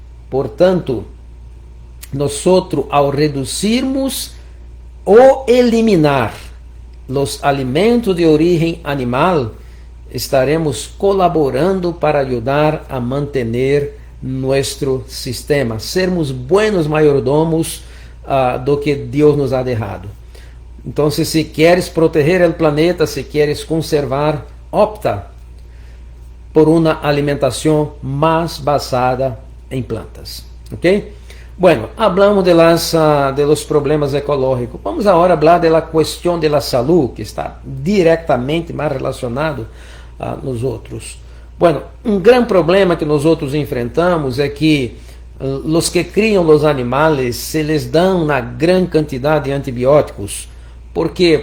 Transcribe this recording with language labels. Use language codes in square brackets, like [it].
[pt] Portanto, nós, ao reduzirmos ou eliminar os alimentos de origem animal, estaremos colaborando para ajudar a manter nosso sistema, sermos [es] buenos mayordomos [pt] do que Deus nos [es] ha dejado. [pt] Então, se queres proteger o planeta, se queres conservar, opta por uma alimentação mais basada em plantas. ¿Ok? [es] Bueno, hablamos de los problemas ecológicos. [pt] Vamos agora falar da questão da saúde, que está diretamente mais relacionado a nós outros. Bueno, um grande problema que nós enfrentamos é que os que criam os animais [es] se les [pt] dão uma grande quantidade de antibióticos. ¿Por quê?